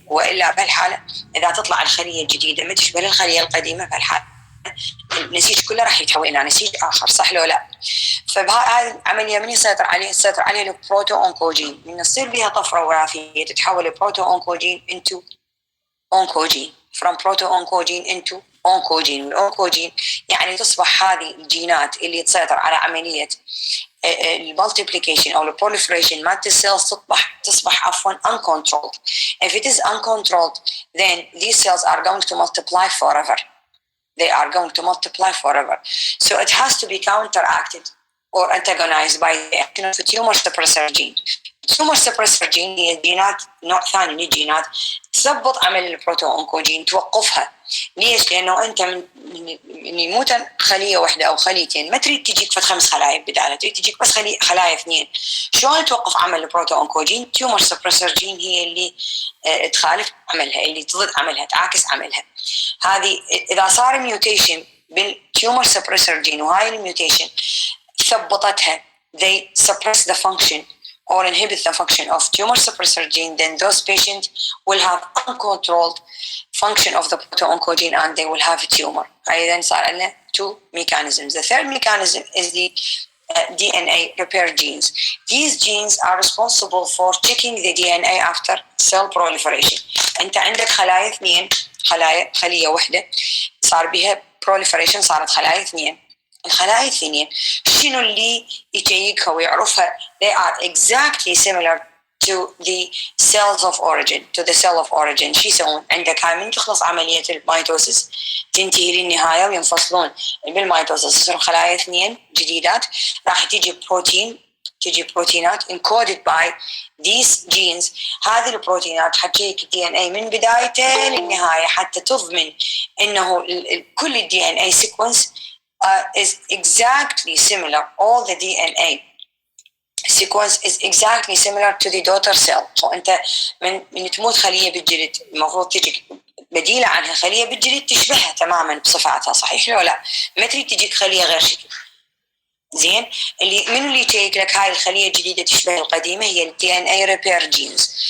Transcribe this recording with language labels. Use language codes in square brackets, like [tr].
[ar] وإلا بهالحالة إذا تطلع الخلية الجديدة ما تشبه الخلية القديمة بهالحالة النسيج كله راح يتحول إلى نسيج آخر، صح لو لا؟ فبهاي العملية من يسيطر عليه البروتو أونكوجين، من يصير بها طفرة وراثية تتحول البروتو أونكوجين into أونكوجين [en] from proto oncogene into oncogene. [ar] والأونكوجين يعني تصبح هذه الجينات اللي تسيطر على عملية المultiplication أو الproliferation مالت السيلز تصبح عفوا uncontrolled. [en] If it is uncontrolled, then these cells are going to multiply forever. They are going to multiply forever. So it has to be counteracted or antagonized by the action of the tumor suppressor gene. [ar] tumor suppressor gene هي جينات نوع ثاني من الجينات تضبط عمل البروتو أونكوجين توقفها. ليش؟ لأنه أنت من يموت خلية واحدة أو خليتين ما تريد تجيك فت 5 خلايا بدالة، تريد تجيك بس خلايا 2. شلون توقف عمل البروتو أونكوجين؟ tumor suppressor gene هي اللي تخالف عملها، اللي تضد عملها، تعاكس عملها. هذه إذا صار ميوتيشن بالtumor suppressor gene وهاي الميوتيشن ثبطتها [en] they suppress the function or inhibit the function of tumor suppressor gene, then those patients will have uncontrolled function of the proto-oncogene and they will have a tumor. Then [ar] صار لنا [en] 2 mechanisms. The third mechanism is the DNA repair genes. These genes are responsible for checking the DNA after cell proliferation. [ar] أنت عندك خلايا 2 خلية واحدة صار بها proliferation صارت خلايا 2. الخلايا الثانية شنو اللي يجيكها ويعرفها؟ [en] They are exactly similar to the cells of origin, to the cell of origin. [ar] شو يسوون؟ عندك هاي من تخلص عملية الميتوسيس تنتهي للنهاية وينفصلون بالميتوسيس يصيرون خلايا 2 جديدات، راح تيجي بروتين تجي بروتينات [en] encoded by these genes. [ar] هذه البروتينات حتجيك DNA من بدايته للنهاية حتى تضمن إنه كل [en] DNA sequence is exactly similar. All the DNA sequence is exactly similar to the daughter cell. [ar] وأنت من تموت خلية بالجلد المفروض تجيك بديلة عنها خلية بالجلد تشبهها تماما بصفاتها، صحيح لو لا؟ ما تريد تجيك خلية غير شكل. زين، اللي يشيك لك هاي الخلية الجديدة تشبه القديمة هي ال DNA repair genes.